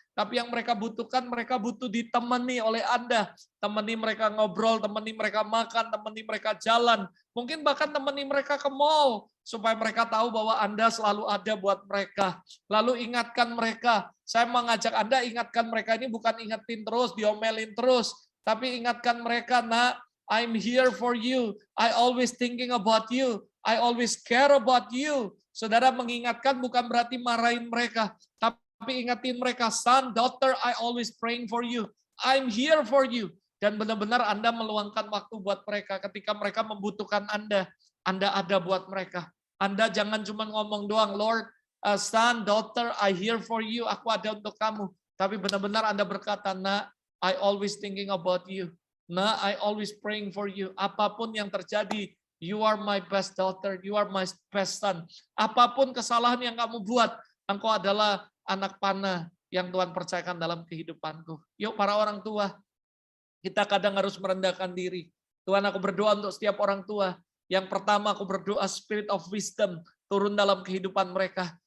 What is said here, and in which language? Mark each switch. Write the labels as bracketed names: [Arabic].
[Indonesian] Tapi yang mereka butuhkan, mereka butuh ditemani oleh Anda. Temani mereka ngobrol, temani mereka makan, temani mereka jalan. Mungkin bahkan temani mereka ke mall, supaya mereka tahu bahwa Anda selalu ada buat mereka. Lalu ingatkan mereka. Saya mengajak Anda, ingatkan mereka ini bukan ingetin terus, diomelin terus. Tapi ingatkan mereka, nak, [English] I'm here for you. I always thinking about you. I always care about you. [Indonesian] Saudara mengingatkan bukan berarti marahin mereka. Tapi ingatin mereka, [English] son, daughter, I always praying for you. I'm here for you. [Indonesian] Dan benar-benar Anda meluangkan waktu buat mereka. Ketika mereka membutuhkan Anda ada buat mereka. Anda jangan cuma ngomong doang, [English] Lord, son, daughter, I here for you. [Indonesian] Aku ada untuk kamu. Tapi benar-benar Anda berkata, nah, [English] I always thinking about you. Nah, I always praying for you. [Indonesian] Apapun yang terjadi, [English] you are my best daughter, you are my best son. [Indonesian] Apapun kesalahan yang kamu buat, engkau adalah anak panah yang Tuhan percayakan dalam kehidupanku. Yuk para orang tua, kita kadang harus merendahkan diri. Tuhan, aku berdoa untuk setiap orang tua. Yang pertama aku berdoa [English] spirit of wisdom [Indonesian] turun dalam kehidupan mereka.